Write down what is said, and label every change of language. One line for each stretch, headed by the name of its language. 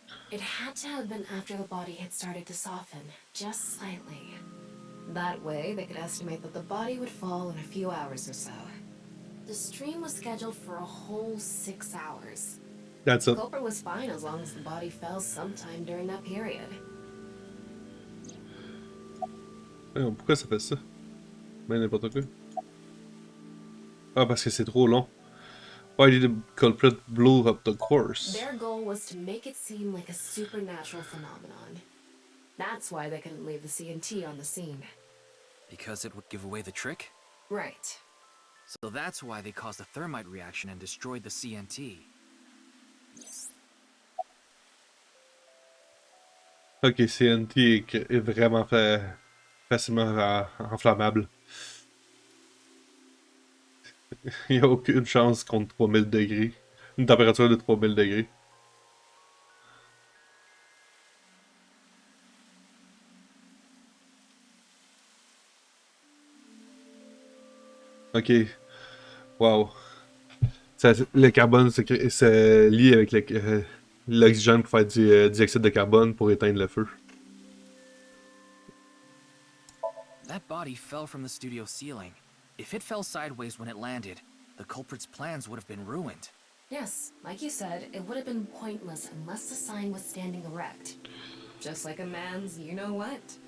English: It had to have been after the body had started to soften, just slightly. That way, they could estimate that the body would fall in a few hours or so. The stream was scheduled for a whole 6 hours. That's The it. culprit was fine as long as the body fell sometime during that period.
French: Pourquoi ça fait ça? Ben n'importe quoi. Ah, parce que c'est trop long.
English: Why did the culprit blow up the course? Their goal was to make it seem like a supernatural phenomenon. That's why they couldn't leave the CNT on the scene. Because it would give away the trick? Right. So that's why they caused a thermite reaction and destroyed the CNT.
French: Ok, CNT est vraiment facilement inflammable. Il n'y a aucune chance contre 3000 degrés. Une température de 3000 degrés. Ok. Wow. Le carbone se lie avec l'oxygène pour faire du dioxyde de carbone pour éteindre le feu.
English: That body fell from the studio ceiling. If it fell sideways when it landed, the culprit's plans would have been ruined. Yes, like you said, it would have been pointless unless the sign was standing erect. Just like a man's you-know-what.